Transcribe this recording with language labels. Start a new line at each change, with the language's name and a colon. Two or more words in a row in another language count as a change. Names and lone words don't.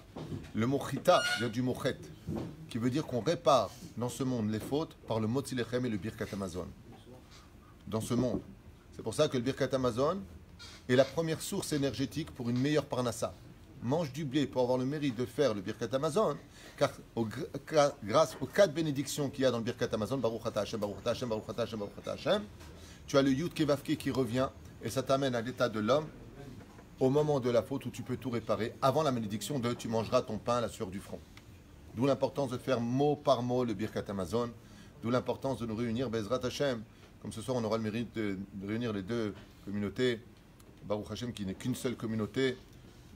French: Le mot chita vient du mot chet, qui veut dire qu'on répare dans ce monde les fautes par le
Hebrew: מוציא לחם
French: et le
Hebrew: ברכת המזון.
French: Dans ce monde. C'est pour ça que le
Hebrew: ברכת המזון
French: est la première source énergétique pour une meilleure parnassa. Mange du blé pour avoir le mérite de faire le
Hebrew: ברכת המזון,
French: car grâce aux 4 bénédictions qu'il y a dans le
Hebrew: ברכת המזון, ברוך אתה השם, ברוך אתה השם, ברוך אתה השם, ברוך אתה השם,
French: tu as le
Hebrew: יוד כבבקה
French: qui revient et ça t'amène à l'état de l'homme au moment de la faute où tu peux tout réparer, avant la malédiction de tu mangeras ton pain à la sueur du front. D'où l'importance de faire mot par mot le
Hebrew: ברכת המזון,
French: d'où l'importance de nous réunir
Hebrew: בעזרת השם.
French: Comme ce soir on aura le mérite de réunir les 2 communautés,
Hebrew: ברוך השם
French: qui n'est qu'une seule communauté, Doel